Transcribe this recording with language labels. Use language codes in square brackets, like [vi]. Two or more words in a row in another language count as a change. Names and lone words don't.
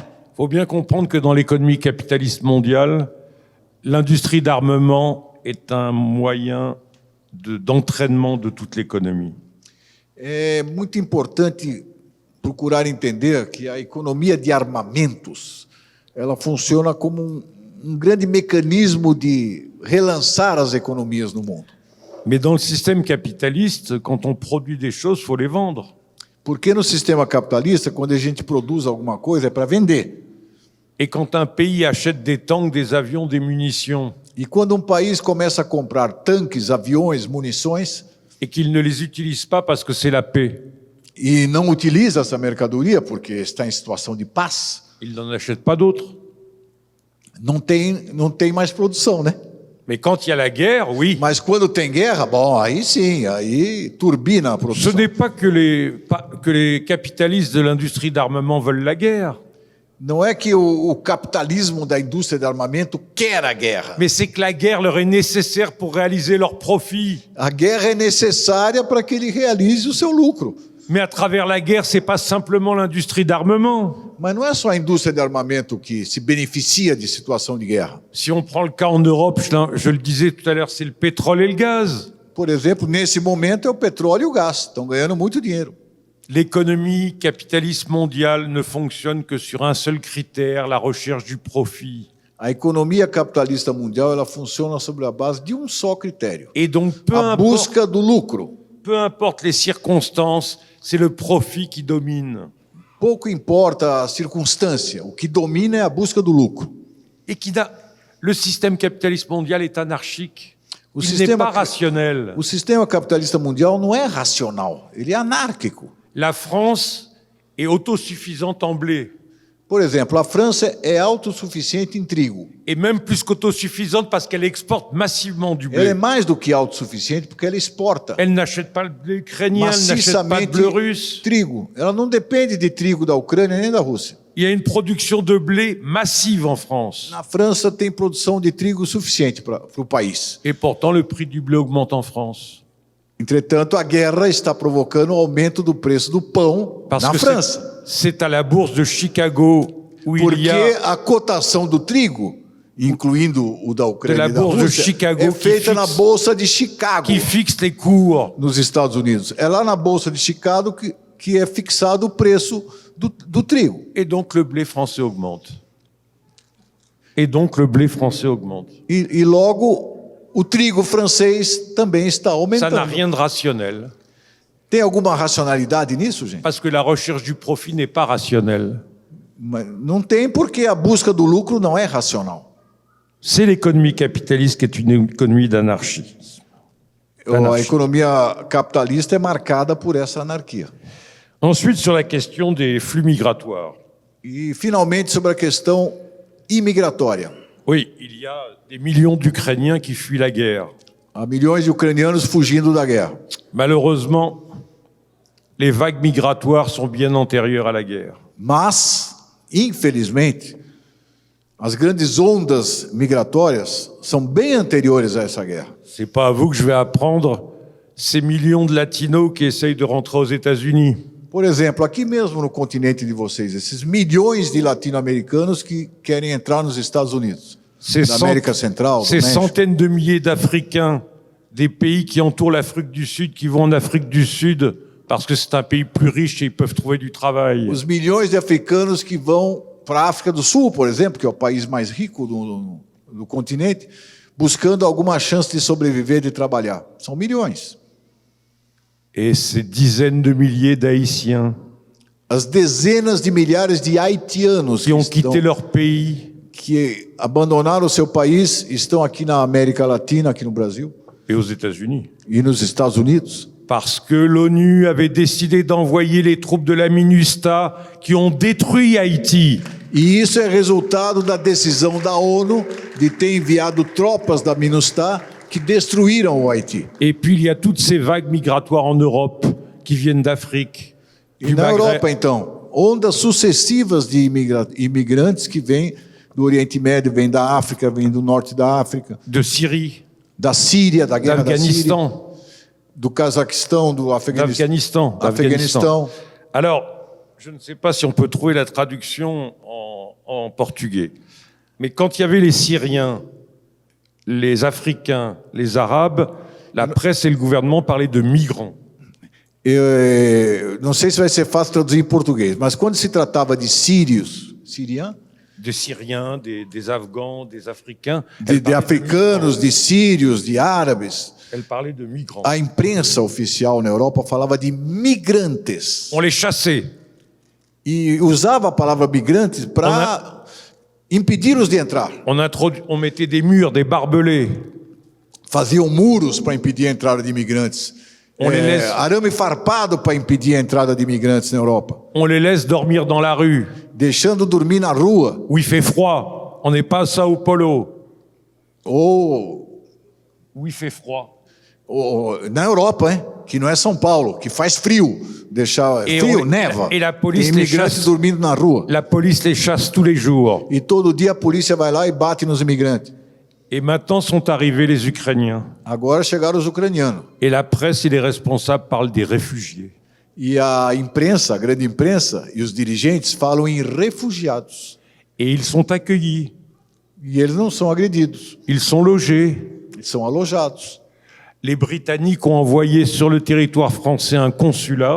[fr] Il faut bien comprendre que dans l'économie capitaliste mondiale, l'industrie d'armement est un moyen d'entraînement de toute l'économie. [pt] É muito importante procurar entender que a economia de armamentos, ela funciona como um grande mecanismo de relançar as economias no mundo. [fr] Mais dans le système capitaliste, quand on produit des choses, il faut les vendre. [pt] Porque no sistema capitalista, quando a gente produz alguma coisa, é para vender. [fr] Et quand un pays achète des tanks, des avions, des munitions, [pt] E quando um país começa a comprar tanques, aviões, munições, [fr] et qu'il ne les utilise pas parce que c'est la paix, [pt] e não utiliza essa mercadoria porque está em situação de paz, [fr] il n'en achète pas d'autres. [pt] não tem mais produção, né? [fr] Mais quand il y a la guerre, oui. [pt] Mas quando tem guerra, bom, aí sim, aí turbina a [fr] Ce [pt] produção. [fr] n'est pas que les capitalistes de l'industrie d'armement veulent la guerre, [pt] Não é que o capitalismo da indústria de armamento quer a guerra. [fr] mais c'est que la guerre leur est nécessaire pour réaliser leurs profits. [pt] A guerra é necessária para que ele realize o seu lucro. [fr] Mais à travers la guerre, c'est pas simplement l'industrie d'armement. [pt] Mas não é só a indústria de armamento que se beneficia de situação de guerra. [fr] Si on prend le cas en Europe, je le disais tout à l'heure, c'est le pétrole et le gaz. [pt] Por exemplo, nesse momento é o petróleo e o gás. Estão ganhando muito dinheiro. [fr] L'économie capitaliste mondiale ne fonctionne que sur un seul critère, la recherche du profit. [pt] A economia capitalista mundial, ela funciona sobre a base de um só critério: [fr] Et donc, [pt] a busca do lucro. [fr] peu importe les circonstances, c'est le profit qui domine. [pt] Pouco importa a circunstância, o que domina é a busca do lucro. [fr] Et le système capitaliste mondial est anarchique. [pt] O [fr] Il n'est pas rationnel. [pt] o sistema capitalista mundial não é racional, ele é anárquico. [fr] La France est autosuffisante en blé. [pt] Por exemplo, a França é autossuficiente em trigo. [fr] Et même plus qu'autosuffisante parce qu'elle exporte massivement du [pt] Ela é [fr] blé. [pt] mais do que autossuficiente porque ela exporta [fr] Elle n'achète pas le blé ukrainien, elle n'achète pas de [pt] maciçamente [fr] blé russe. [pt] trigo. Ela não depende de trigo da Ucrânia nem da Rússia. [fr] Il y a une production de blé massive en France. [pt] Na França tem produção de trigo suficiente para o país. [fr] Et pourtant, le prix du blé augmente en France. [pt] Entretanto, a guerra está provocando o aumento do preço do pão [fr] Parce [pt] na [fr] que [pt] França. [fr] c'est à la bourse de Chicago où il [pt] Porque [fr] y a [pt] a cotação do trigo, incluindo o da Ucrânia [fr] De [pt] e [fr] la [pt] da [fr] bourse de [pt] Rússia, [fr] Chicago [pt] é que feita na [fr] fixe- [pt] Bolsa de Chicago, [fr] qui fixe les cours. [pt] nos Estados Unidos. É lá na Bolsa de Chicago que é fixado o preço do trigo. [fr] Et donc, le blé français augmente. Et donc, le blé français augmente. [pt] E logo, o trigo francês também está [fr] Ça n'a [pt] aumentando. [fr] rien de rationnel. [pt] Tem alguma racionalidade nisso, gente? [fr] Parce que la recherche du profit n'est pas rationnelle. [pt] Mas não tem, porque a busca do lucro não é racional. [fr] C'est l'économie capitaliste qui est une économie d'anarchie. [pt] A economia capitalista é marcada por essa anarquia. [fr] Ensuite, sur la question des flux migratoires. [pt] E, finalmente, sobre a questão imigratória. [fr] Oui, il y a des millions d'Ukrainiens qui fuient la guerre. [pt] Há milhões de ucranianos fugindo da guerra. [fr] Malheureusement, les vagues migratoires sont bien antérieures à la guerre. [pt] Mas, infelizmente, as grandes ondas migratórias são bem anteriores a essa guerra. [fr] C'est pas à vous que je vais apprendre ces millions de latinos qui essayent de rentrer aux États-Unis. [pt] Por exemplo, aqui mesmo no continente de vocês, esses milhões de latino-americanos que querem entrar nos Estados Unidos, [fr] Ces, [pt] da América Central, do [fr] ces [pt] México. [fr] centaines de milliers d'Africains des pays qui entourent l'Afrique du Sud, qui vont en Afrique du Sud parce que c'est un pays plus riche et ils peuvent trouver du travail. [pt] Os milhões de africanos que vão para a África do Sul, por exemplo, que é o país mais rico do continente, buscando alguma chance de sobreviver, de trabalhar. São milhões. [fr] Et ces dizaines de milliers d'Haïtiens [pt] As dezenas de milhares de haitianos [fr] qui ont quitté leur pays [pt] que abandonaram o seu país estão aqui na América Latina, aqui no Brasil, [fr] et aux États-Unis. [pt] e nos Estados Unidos, [fr] Parce que l'ONU avait décidé d'envoyer les troupes de la MINUSTA qui ont détruit Haïti. [pt] e isso é resultado da decisão da ONU de ter enviado tropas da MINUSTAH que destruíram o Haiti. [fr] Et puis il y a toutes ces vagues migratoires en Europe qui viennent d'Afrique, [pt] E [fr] du [pt] na [fr] Maghreb, [pt] Europa, então, ondas sucessivas de imigrantes que vêm do Oriente Médio, vêm da África, vêm do Norte da África, [fr] de Syrie. [pt] da Síria, da guerra da Síria, [fr] d'Afghanistan. [pt] do Cazaquistão, do [fr] D'Afghanistan. [pt] Afeganistão. [fr] Alors, je ne sais pas si on peut trouver la traduction en portugais, mais quand il y avait les Syriens, les Africains, les Arabes, la presse et le gouvernement parlaient de migrants. [pt] Não sei se vai ser fácil traduzir em português, mas quando se tratava de sírios, [fr] Des Syriens, des Afghans, des Africains. [pt] de africanos, de sírios, de árabes, [fr] Elle parlait de migrants. [pt] a imprensa oficial na Europa falava de migrantes. [fr] On les chassait. [pt] E usava a palavra migrantes para impedi-los de entrar. On mettait des murs, des barbelés. Faziam muros para impedir a entrada de imigrantes. Arame farpado para impedir a entrada de imigrantes na Europa. [fr] On les laisse dormir dans la rue, [pt] Deixando dormir na rua. [fr] où il fait froid. On n'est pas à Sao Paulo, [pt] Ou [fr] où il fait froid. [pt] na Europa, hein? Que não é São Paulo, que faz frio. Deixar E frio, [fr] on- [pt] neva. e a polícia Tem imigrantes [fr] chasse- [pt] dormindo na rua. [fr] La police les chasse tous les jours. [pt] E todo dia a polícia vai lá e bate nos imigrantes. [fr] Et maintenant sont arrivés les Ukrainiens. [pt] Agora chegaram os ucranianos. [fr] Et la presse et les responsables parlent des réfugiés. [pt] E a imprensa, a grande imprensa e os dirigentes falam em refugiados. [fr] Et ils sont accueillis, [pt] E eles não são agredidos, [fr] ils sont logés. [pt] eles são alojados. [fr] Les Britanniques ont envoyé sur le territoire français un consulat.